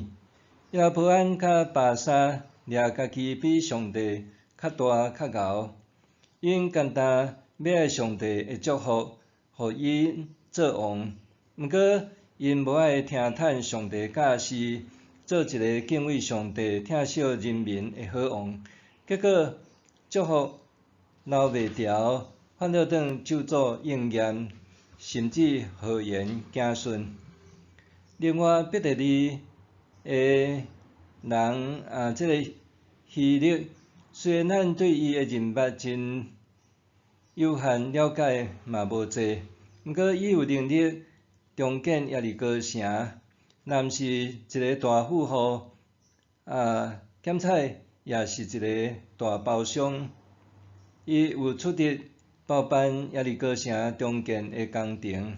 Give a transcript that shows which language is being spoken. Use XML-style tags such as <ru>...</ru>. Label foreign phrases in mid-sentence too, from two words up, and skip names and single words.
<nan>耶罗波安甲巴萨掠家己比上帝较大较牛，因简单要爱上帝的祝福，互因做王。毋过因无爱听叹上帝教示，做一个敬畏上帝、疼惜人民的好王。结果祝福留袂牢，反倒当咒诅应验，甚至祸延子孙。另外，必第2的人这个希勒，虽然咱对伊的人物真有限了解嘛无济， 毋过伊有能力重建耶利哥城，若毋是一个大富豪，兼且也是一个大包商，伊有出力包办耶利哥城重建的工程。</nan>